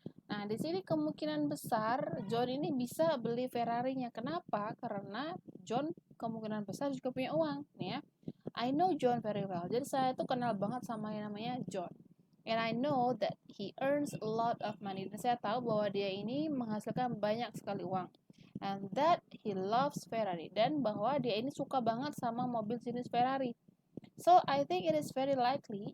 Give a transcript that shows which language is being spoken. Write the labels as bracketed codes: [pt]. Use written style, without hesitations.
[id] Nah, di sini kemungkinan besar John ini bisa beli Ferrari-nya. Kenapa? Karena John kemungkinan besar juga punya uang. Nih ya. [en] I know John very well. [id] Jadi saya tuh kenal banget sama yang namanya John. [en] And I know that he earns a lot of money. [id] Dan saya tahu bahwa dia ini menghasilkan banyak sekali uang. [en] And that he loves Ferrari. [id] Dan bahwa dia ini suka banget sama mobil jenis Ferrari. [en] So I think it is very likely.